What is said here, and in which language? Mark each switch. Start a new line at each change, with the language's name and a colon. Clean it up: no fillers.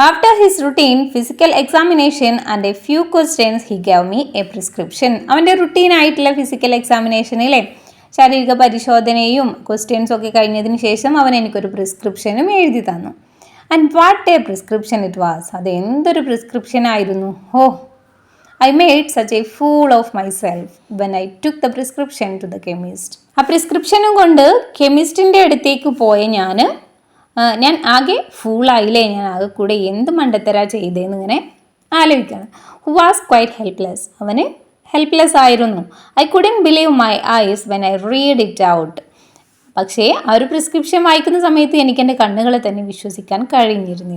English: After his routine physical examination and a few questions he gave me a prescription.
Malayalam: അവൻ്റെ routine ആയിട്ടുള്ള physical എക്സാമിനേഷനിലെ ശാരീരിക പരിശോധനയും ക്വസ്റ്റ്യൻസും ഒക്കെ കഴിഞ്ഞതിന് ശേഷം അവൻ എനിക്കൊരു പ്രിസ്ക്രിപ്ഷനും എഴുതി തന്നു.
English: And what a prescription it was.
Malayalam: അത് എന്തൊരു പ്രിസ്ക്രിപ്ഷൻ ആയിരുന്നു.
English: Oh, I made such a fool of myself when I took the prescription to the chemist.
Malayalam: ആ പ്രിസ്ക്രിപ്ഷനും കൊണ്ട് കെമിസ്റ്റിൻ്റെ അടുത്തേക്ക് പോയ ഞാൻ ആകെ ഫൂളായില്ലേ, ഞാൻ ആകെ കൂടെ എന്ത് മണ്ടത്തരാ ചെയ്തേന്ന് ഇങ്ങനെ ആലോചിക്കണം.
English: who was quite helpless,
Malayalam: അവന് ഹെൽപ്ലെസ് ആയിരുന്നു.
English: I couldn't believe my eyes when I read it out,
Malayalam: പക്ഷേ ആ ഒരു പ്രിസ്ക്രിപ്ഷൻ വായിക്കുന്ന സമയത്ത് എനിക്ക് എൻ്റെ കണ്ണുകളെ തന്നെ വിശ്വസിക്കാൻ കഴിഞ്ഞിരുന്നു.